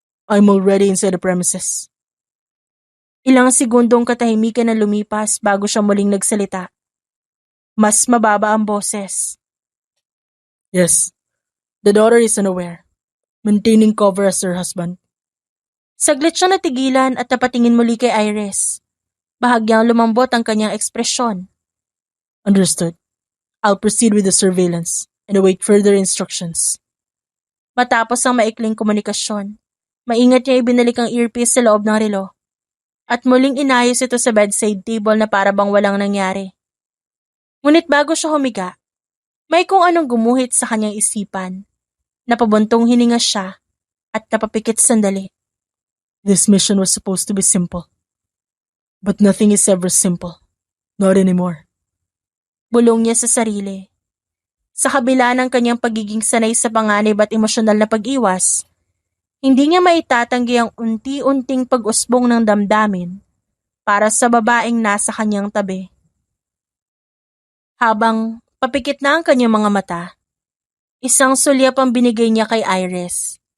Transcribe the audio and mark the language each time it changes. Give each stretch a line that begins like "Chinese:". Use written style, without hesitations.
English: I'm already inside the premises.
Filipino: Ilang segundong katahimikan na lumipas bago siya muling nagsalita. Mas mababa ang boses.
English: Yes, the daughter is unaware. Maintaining cover as her husband.
Filipino: Saglit siyang natigilan at napatingin muli kay Iris. Bahagyang lumambot ang kanyang ekspresyon.
English: Understood. I'll proceed with the surveillance and await further instructions.
Filipino: Matapos ang maikling komunikasyon, maingat niya ibinalik ang earpiece sa loob ng relo at muling inayos ito sa bedside table na para bang walang nangyari. Ngunit bago siya humiga, may kung anong gumuhit sa kanyang isipan. Napabuntong hininga siya at napapikit sandali.
English: This mission was supposed to be simple. But nothing is ever simple. Not anymore.
Filipino: Bulong niya sa sarili. Sa kabila ng kanyang pagiging sanay sa panganib at emosyonal na pag-iwas, hindi niya maitatanggi ang unti-unting pag-usbong ng damdamin para sa babaeng nasa kanyang tabi. Habang papikit na ang kanyang mga mata, isang sulyap ang binigay niya kay Iris.